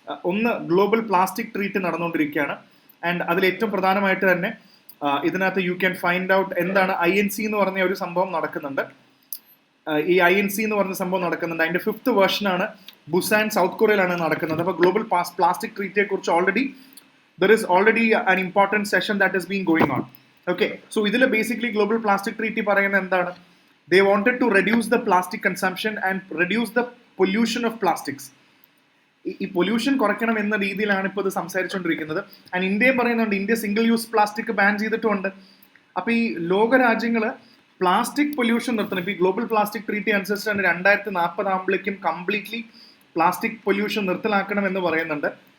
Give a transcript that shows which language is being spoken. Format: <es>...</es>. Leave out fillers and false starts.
<ml>ഒന്ന്, global plastic treat നടന്നുകൊണ്ടിരിക്കുകയാണ്. And അതിൽ ഏറ്റവും പ്രധാനമായിട്ട് തന്നെ ഇതിനകത്ത്</ml> <en>you can find out</en> <ml>എന്താണ് INC എന്ന് പറഞ്ഞ ഒരു സംഭവം നടക്കുന്നുണ്ട്. ഈ INC എന്ന് പറഞ്ഞ സംഭവം നടക്കുന്നുണ്ട്. അതിന്റെ 5th വേർഷനാണ് ബുസാൻ സൗത്ത് കൊറിയയിലാണ് നടക്കുന്നത്. അപ്പോൾ ഗ്ലോബൽ പ്ലാസ്റ്റിക് ട്രീറ്റിയെ കുറിച്ച്</ml> <en>Already there is already an important session that is been going on.</en> <ml>Okay, so ഇതിൽ ബേസിക്കലി ഗ്ലോബൽ പ്ലാസ്റ്റിക് ട്രീറ്റി പറയുന്നത് എന്താണ്?</ml> <en>They wanted to reduce the plastic consumption and reduce the pollution of plastics.</en> <ml>ഈ pollution കുറയ്ക്കണം എന്ന രീതിയിലാണ് ഇപ്പോൾ ഇത് സംസാരിച്ചുകൊണ്ടിരിക്കുന്നത്. And ഇന്ത്യയും പറയുന്നുണ്ട്, India single use plastic ban ചെയ്തിട്ടുമുണ്ട്. അപ്പോൾ ഈ ലോകരാജ്യങ്ങൾ പ്ലാസ്റ്റിക് പൊല്യൂഷൻ നിർത്തണം. ഇപ്പോൾ ഈ ഗ്ലോബൽ പ്ലാസ്റ്റിക് ട്രീറ്റി അനുസരിച്ച് തന്നെ 2040 ആകുമ്പോഴേക്കും കംപ്ലീറ്റ്ലി പ്ലാസ്റ്റിക് പൊല്യൂഷൻ നിർത്തലാക്കണം എന്ന് പറയുന്നുണ്ട്.</ml>